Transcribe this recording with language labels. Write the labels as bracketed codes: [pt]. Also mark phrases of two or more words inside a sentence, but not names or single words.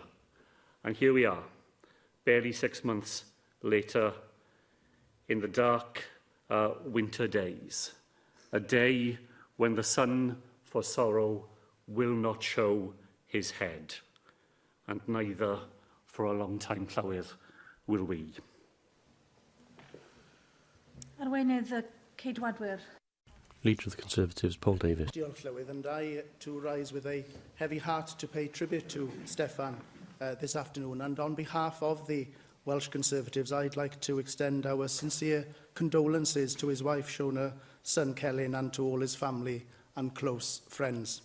[en] And here we are, barely 6 months later, in the dark winter days, a day when the sun for sorrow will not show his head, and neither for a long time Llywydd will we. [cy] Arweinydd y Ceidwadwyr. [en] Leader of the Conservatives, Paul Davies. [cy] Diolch, Llywydd, [en] and I too rise with a heavy heart to pay tribute to Steffan this afternoon. And on behalf of the Welsh Conservatives, I'd like to extend our sincere condolences to his wife, Shona, son Celyn, and to all his family and close friends.